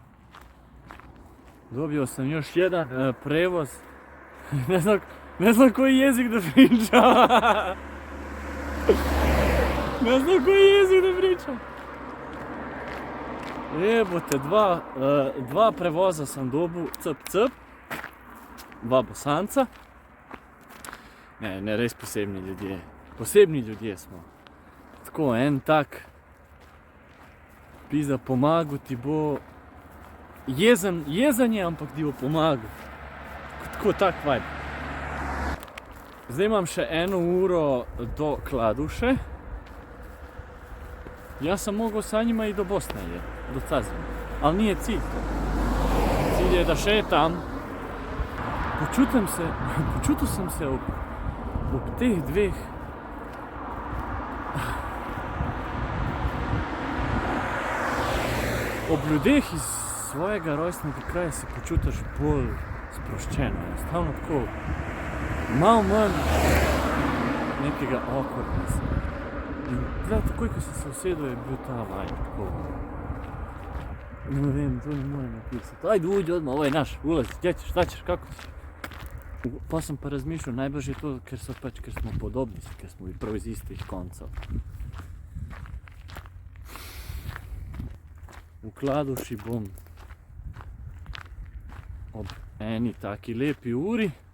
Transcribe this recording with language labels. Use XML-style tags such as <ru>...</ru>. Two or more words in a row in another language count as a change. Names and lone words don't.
<bs>Dobio sam još jedan prevoz. Ne znam koji jezik da pričam. Ne znam koji jezik da pričam. Jebote, dva prevoza sam dobu, cp.</bs> <sl>Dva Bosanca. Ne, res posebni ljudje. Posebni ljudje smo. Tako, en tak. Pizda, pomagu ti bo. Jezan je, ampak ti bo pomagal. Tako tak vibe. Zdaj imam še 1 uro do Kladuše.</sl> <bs>Ja sam mogao sa njima i do Bosne, do Cazina. Ali nije cilj to. Cilj je da šetam.</bs> <sl>Počutil sam se ob teh dveh ob ljudeh iz svojega rojstnega kraja se počutiš bolj sproščeno, enostavno tako malo manj nekega awkwardnessa. In tle, takoj, ko sem se usedel, je bil ta vibe, tako. Ne vem, to ne morem napisati.</sl> <bs>Ajde, uđi odmah, ovo je naš, ulazi, gdje ćeš, šta ćeš, kako ćeš?</bs> <sl>Pa sam pa razmišljal, najbrž je to, ker smo podobni, ker smo prav iz istih koncev. V Kladuši bom ob eni taki lepi uri.</sl>